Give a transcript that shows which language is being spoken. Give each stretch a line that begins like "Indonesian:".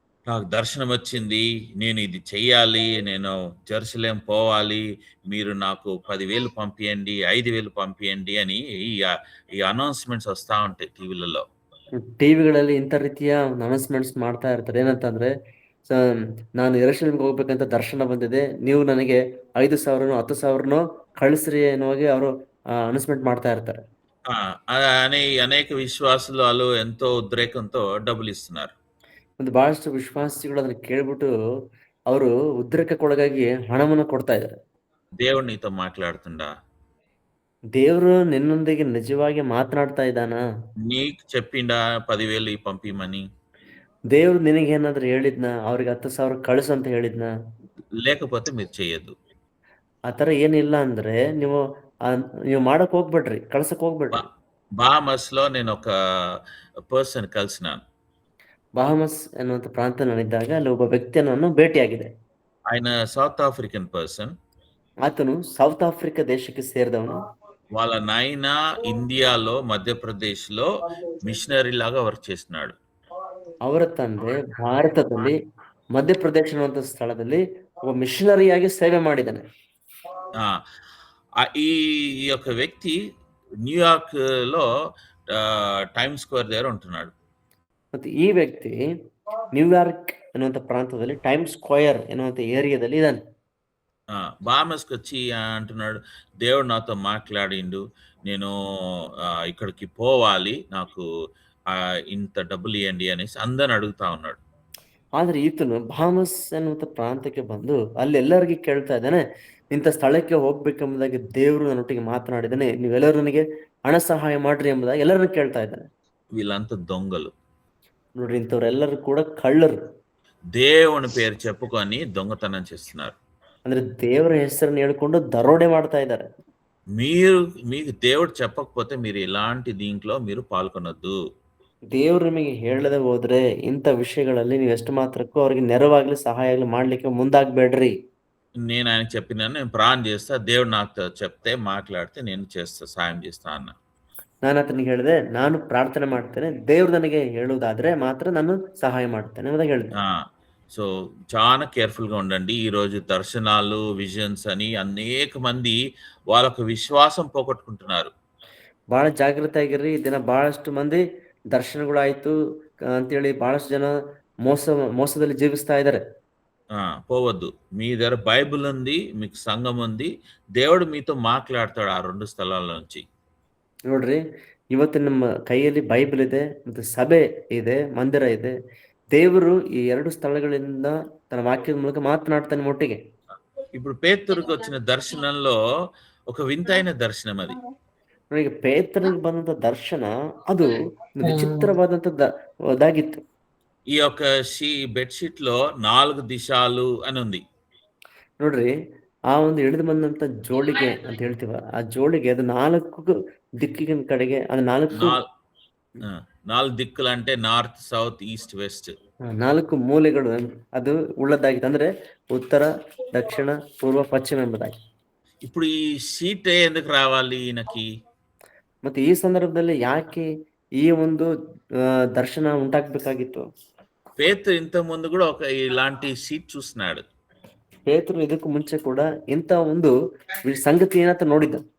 Telugu: నాకు దర్శనం వచ్చింది, నేను ఇది చెయ్యాలి, నేను జెరూసలేం పోవాలి, మీరు నాకు 10,000 పంపియండి, 5,000 పంపియండి అని ఈ అనౌన్స్‌మెంట్స్ వస్ತಾ ఉంటాయి టీవೀలలో.
Kannada: ಟಿವಿಗಳಲ್ಲಿ ಇಂಥ ರೀತಿಯ ಅನೌನ್ಸ್‌ಮೆಂಟ್ಸ್ ಮಾಡ್ತಾ ಇರ್ತಾರೆ. ಏನಂತಂದ್ರೆ, ಸ ನಾನು ಯೆರೂಸಲೇಮಿಗೆ ಹೋಗ್ಬೇಕಂತ ದರ್ಶನ ಬಂದಿದೆ. ನೀವು ನನಗೆ 5,000ನೋ 10,000ನೋ ಕಳಿಸ್ರಿ ಅನ್ನುವಾಗೆ ಅವರು ಅನೌನ್ಸ್‌ಮೆಂಟ್ ಮಾಡ್ತಾ ಇರ್ತಾರೆ. ఆ!
Telugu: అని అనేక విశ్వాసులు ఆళ్ళు ఎంతో ఉద్రేకంతో డబ్బులిస్తున్నారు.
Kannada: ಒಂದು ಬಹಳಷ್ಟು ವಿಶ್ವಾಸಿಗಳು ಅದನ್ನ ಕೇಳ್ಬಿಟ್ಟು ಅವರು ಉದ್ರೇಕಕ್ಕೊಳಗಾಗಿ ಹಣವನ್ನ ಕೊಡ್ತಾ ಇದ್ದಾರೆ.
Telugu: దేవుడు నీతో మాట్లాడుతుండా?
Kannada: ದೇವರು ನಿನ್ನೊಂದಿಗೆ ನಿಜವಾಗಿ ಮಾತನಾಡ್ತಾ ಇದ್ದಾನಾ?
Telugu: నీకు చెప్పిండా 10,000 పంపియమని?
Kannada: ದೇವ್ರು ನಿನಗೇನಾದ್ರೂ ಹೇಳಿದ್ನಾ? ಅವ್ರಿಗೆ 10,000 ಕಳಿಸು ಅಂತ ಹೇಳಿದ್ನಾ?
Telugu: లేకపోతే మీరు చెయ్యొద్దు.
Kannada: ಆ ಥರ ಏನಿಲ್ಲ ಅಂದ್ರೆ ನೀವು ಮಾಡಕ್ ಹೋಗ್ಬೇಡ್ರಿ, ಕಳ್ಸಕ್ ಹೋಗ್ಬೇಡ್ರಿ.
Telugu: బాహామస్‌లో నేనొక పర్సన్ కలిసినాను.
Kannada: ಬಹಾಮಸ್ ಎನ್ನುವಂತ ಪ್ರಾಂತ ನಾನಿದ್ದಾಗ ಅಲ್ಲಿ ಒಬ್ಬ ವ್ಯಕ್ತಿಯನ್ನು ನಾನು ಭೇಟಿಯಾಗಿದೆ.
Telugu: ఆయన
English: South African person.
Kannada: ಆತನು ಸೌತ್ ಆಫ್ರಿಕಾ ದೇಶಕ್ಕೆ ಸೇರಿದವನು.
Telugu: వాళ్ళ నాయన ఇండియాలో, మధ్యప్రదేశ్‌లో మిషనరీ లాగా వర్క్ చేస్తున్నాడు.
Kannada: ಅವರ ತಂದೆ ಭಾರತದಲ್ಲಿ ಮಧ್ಯಪ್ರದೇಶ ಅನ್ನುವಂಥ ಸ್ಥಳದಲ್ಲಿ ಒಬ್ಬ ಮಿಷನರಿಯಾಗಿ ಸೇವೆ ಮಾಡಿದ್ದಾನೆ. ఆ!
Telugu: ఈ యొక్క వ్యక్తి న్యూయార్క్‌లో టైమ్ స్క్వేర్ దగ్గర ఉంటున్నాడు.
Kannada: ಮತ್ತೆ ಈ ವ್ಯಕ್ತಿ ನ್ಯೂಯಾರ್ಕ್ ಎನ್ನುವಂಥ ಪ್ರಾಂತದಲ್ಲಿ ಟೈಮ್ ಸ್ಕ್ವೇರ್ ಎನ್ನುವಂಥ ಏರಿಯಾದಲ್ಲಿ ಇದ್ದಾನೆ.
Telugu: బాహామస్‌కొచ్చి అంటున్నాడు, దేవుడు నాతో మాట్లాడిండు, నేను ఇక్కడికి పోవాలి, నాకు ఇంత డబ్బులు ఇయ్యండి అనేసి అందరిని అడుగుతా ఉన్నాడు.
Kannada: ಆದ್ರೆ ಈತನು ಬಾಮಸ್ ಎನ್ನುವಂಥ ಪ್ರಾಂತಕ್ಕೆ ಬಂದು ಅಲ್ಲಿ ಎಲ್ಲರಿಗೂ ಕೇಳ್ತಾ ಇದ್ದಾನೆ, ಇಂಥ ಸ್ಥಳಕ್ಕೆ ಹೋಗ್ಬೇಕೆಂಬುದಾಗಿ ದೇವರು ನನ್ನೊಟ್ಟಿಗೆ ಮಾತನಾಡಿದ್ದಾನೆ, ನೀವೆಲ್ಲರೂ ನನಗೆ ಹಣ ಸಹಾಯ ಮಾಡ್ರಿ ಎಂಬುದಾಗಿ ಎಲ್ಲರನ್ನು ಕೇಳ್ತಾ ಇದ್ದಾನೆ.
Telugu: వీళ్ళంతా దొంగలు.
Kannada: ನೋಡ್ರಿ, ಇಂಥವ್ರೆಲ್ಲರೂ ಕೂಡ ಕಳ್ಳರು.
Telugu: దేవుని పేరు చెప్పుకొని దొంగతనం చేస్తున్నారు.
Kannada: ಅಂದ್ರೆ ದೇವರ ಹೆಸರನ್ನು ಹೇಳ್ಕೊಂಡು ದರೋಡೆ ಮಾಡ್ತಾ ಇದ್ದಾರೆ.
Telugu: మీకు దేవుడు చెప్పకపోతే మీరు ఇలాంటి దీంట్లో మీరు పాల్గొనొద్దు.
Kannada: ದೇವ್ರು ನಿಮಗೆ ಹೇಳದೆ ಹೋದ್ರೆ ಇಂಥ ವಿಷಯಗಳಲ್ಲಿ ನೀವು ಎಷ್ಟು ಮಾತ್ರಕ್ಕೂ ಅವ್ರಿಗೆ ನೆರವಾಗ್ಲಿ ಸಹಾಯ ಆಗ್ಲಿ ಮಾಡ್ಲಿಕ್ಕೆ ಮುಂದಾಗ್ಬೇಡ್ರಿ.
Telugu: నేను ఆయనకు చెప్పినాను, నేను ప్రార్థన చేస్తా, దేవుడు నాకు చెప్తే మాట్లాడితే నేను చేస్తా, సాయం చేస్తా అన్న.
Kannada: ನಾನು ಆತನಿಗೆ ಹೇಳಿದೆ, ನಾನು ಪ್ರಾರ್ಥನೆ ಮಾಡ್ತೇನೆ, ದೇವ್ರು ನನಗೆ ಹೇಳುವುದಾದ್ರೆ ಮಾತ್ರ ನಾನು ಸಹಾಯ ಮಾಡ್ತೇನೆ ಅಂತ ಹೇಳಿದೆ.
Telugu: సో చాలా కేర్ఫుల్గా ఉండండి. ఈరోజు దర్శనాలు, విజన్స్ అని అనేక మంది వాళ్ళకు విశ్వాసం పోగొట్టుకుంటున్నారు.
Kannada: ಬಹಳ ಜಾಗೃತಿ ಆಗಿರ್ರಿ. ಈ ದಿನ ಬಹಳಷ್ಟು ಮಂದಿ ದರ್ಶನಗಳಾಯ್ತು ಅಂತೇಳಿ ಬಹಳಷ್ಟು ಜನ ಮೋಸದಲ್ಲಿ ಜೀವಿಸ್ತಾ ಇದ್ದಾರೆ.
Telugu: పోవద్దు. మీ దగ్గర బైబిల్ ఉంది, మీకు సంఘం ఉంది, దేవుడు మీతో మాట్లాడతాడు ఆ 2 స్థలాల నుంచి.
Kannada: ನೋಡ್ರಿ, ಇವತ್ತು ನಮ್ಮ ಕೈಯಲ್ಲಿ ಬೈಬಲ್ ಇದೆ, ಮತ್ತೆ ಸಭೆ ಇದೆ, ಮಂದಿರ ಇದೆ. ದೇವರು ಈ 2 ಸ್ಥಳಗಳಿಂದ ತನ್ನ ವಾಕ್ಯದ ಮೂಲಕ ಮಾತನಾಡ್ತಾನೆ ಒಟ್ಟಿಗೆ.
Telugu: ఇప్పుడు పేతురుకు వచ్చిన దర్శనంలో ఒక వింతైన దర్శనం అది.
Kannada: ಈಗ ಪೇತ್ರನಿಗೆ ಬಂದಂತ ದರ್ಶನ ಅದು ವಿಚಿತ್ರವಾದಂತದ್ದಾಗಿತ್ತು.
Telugu: ఈ యొక్క బెడ్షీట్ లో 4 దిశాలు అని ఉంది.
Kannada: ನೋಡ್ರಿ, ಆ ಒಂದು ಹಿಡಿದು ಬಂದಂತ ಜೋಳಿಗೆ ಅಂತ ಹೇಳ್ತೀವ, ಆ ಜೋಳಿಗೆ ಅದು 4 ದಿಕ್ಕಿನ ಕಡೆಗೆ, ಅದು
Telugu: 4 దిక్కులు అంటే
English: north, south, east, west,
Kannada: 4 ಮೂಲೆಗಳು ಅದು ಉಳ್ಳದ್ದಾಗಿತ್ತು. ಅಂದ್ರೆ ಉತ್ತರ, ದಕ್ಷಿಣ, ಪೂರ್ವ, ಪಶ್ಚಿಮ ಎಂಬುದಾಗಿ.
Telugu: ఇప్పుడు ఈ షీట్ ఎందుకు రావాలి ఈయనకి?
Kannada: ಮತ್ತೆ ಈ ಸಂದರ್ಭದಲ್ಲಿ ಯಾಕೆ ಈ ಒಂದು ದರ್ಶನ ಉಂಟಾಗಬೇಕಾಗಿತ್ತು?
Telugu: పేతురు ఇంత ముందు కూడా ఇలాంటి షీట్ చూస్తున్నాడు.
Kannada: ಪೇತ್ರನು ಇದಕ್ಕೂ ಮುಂಚೆ ಕೂಡ ಇಂಥ ಒಂದು ಸಂಗತಿಯನ್ನ ನೋಡಿದ್ದ.